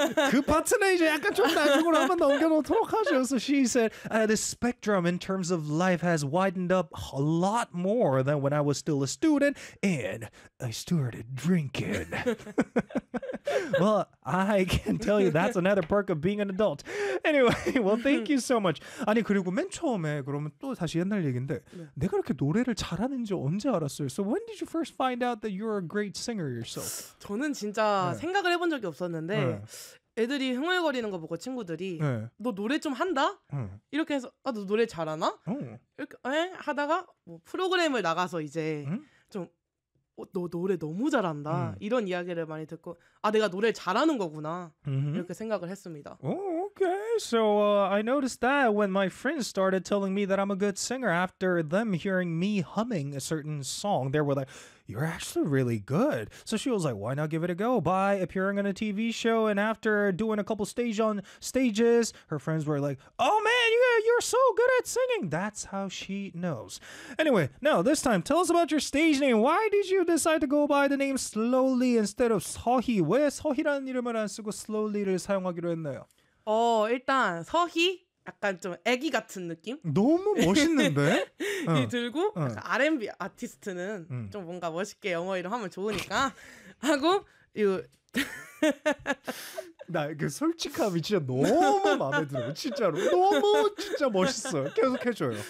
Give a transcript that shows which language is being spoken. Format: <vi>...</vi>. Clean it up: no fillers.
<ko>그 파트는 이제 약간 좀 나중으로 한번 넘겨놓도록 하죠.</ko> <en>So she said, the spectrum in terms of life has widened up a lot more than when I was still a student and I started drinking. Well, I can tell you that's another perk of being an adult. Anyway, well, thank you so much.</en> <ko>아니, 그리고 맨 처음에 그러면 또 다시 옛날 얘기인데 네. 내가 이렇게 노래를 잘하는지 언제 알았어요?</ko> <en>So when did you first find out that you're a great singer yourself?</en> <ko>저는 진짜 네. 생각을 해본 적이 없었는데 네. 애들이 흥얼거리는 거 보고 친구들이 네. 너 노래 좀 한다? 네. 이렇게 해서 아, 너 노래 잘하나? 이렇게 하다가 뭐 프로그램을 나가서 이제 좀 너 노래 너무 잘한다 이런 이야기를 많이 듣고 아 내가 노래 잘하는 거구나 이렇게 생각을 했습니다.</ko> <en>Oh, okay, so I noticed that when my friends started telling me that I'm a good singer after them hearing me humming a certain song, they were like, "You're actually really good." So she was like, "Why not give it a go by appearing on a TV show?" And after doing a couple stages, her friends were like, "Oh man, you're so good at singing." That's how she knows. Anyway, now this time, tell us about your stage name. Why did you decide to go by the name Slowly instead of Sohee?</en> <ko>왜 서희라는 이름을 안 쓰고 Slowly를 사용하기로 했나요? 일단 서희 약간 좀 애기 같은 느낌? 너무 멋있는데? 이 들고 R&B 아티스트는 좀 뭔가 멋있게 영어 이름 하면 좋으니까 하고 이거 나 그 솔직함이 진짜 너무 마음에 들어 진짜로 너무 진짜 멋있어 계속 해줘요</ko>